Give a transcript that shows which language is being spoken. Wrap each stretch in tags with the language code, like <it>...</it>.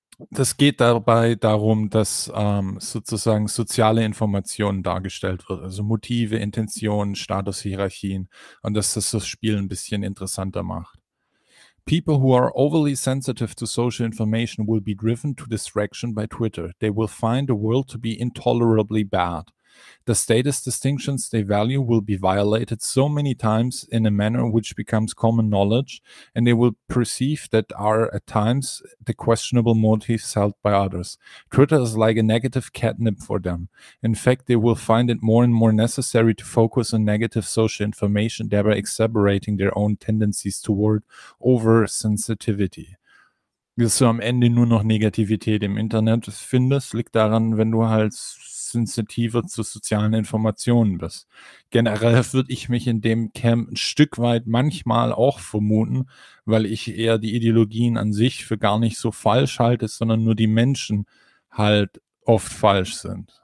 <de>Das geht dabei darum, dass sozusagen soziale Informationen dargestellt wird, also Motive, Intentionen, Statushierarchien, und dass das das Spiel ein bisschen interessanter macht.</de> <en>People who are overly sensitive to social information will be driven to distraction by Twitter. They will find the world to be intolerably bad. The status distinctions they value will be violated so many times in a manner which becomes common knowledge, and they will perceive that are at times the questionable motives held by others. Twitter is like a negative catnip for them. In fact, they will find it more and more necessary to focus on negative social information, thereby exacerbating their own tendencies toward oversensitivity.</en> <de>Dass du am Ende nur noch Negativität im Internet findest, liegt daran, wenn du halt sensitiver zu sozialen Informationen bist. Generell würde ich mich in dem Camp ein Stück weit manchmal auch vermuten, weil ich eher die Ideologien an sich für gar nicht so falsch halte, sondern nur die Menschen halt oft falsch sind.</de>